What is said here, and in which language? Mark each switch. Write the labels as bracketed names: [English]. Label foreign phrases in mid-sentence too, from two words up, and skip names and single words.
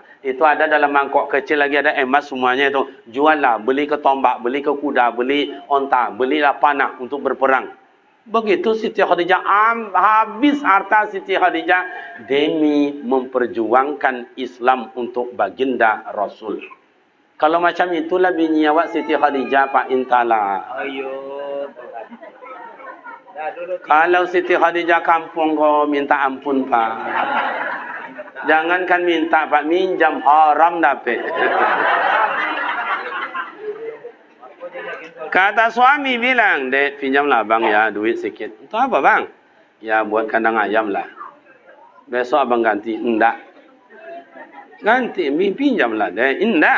[Indonesian] Itu ada dalam mangkok kecil lagi ada emas semuanya itu. Jual lah, beli ke tombak, beli ke kuda, beli onta, belilah panah untuk berperang. Begitu Siti Khadijah habis harta Siti Khadijah demi memperjuangkan Islam untuk baginda Rasul. Kalau macam itulah bini awak Siti Khadijah Pak Intala. Kalau Siti Khadijah kampung kau minta ampun Pak. Jangankan minta Pak, minjam haram dapat. Kata suami bilang, "Dek, pinjamlah bang ya duit sikit." Itu apa bang? Ya buat kandang ayam lah. Besok abang ganti. Enggak. Ganti, pinjamlah dek. Enggak.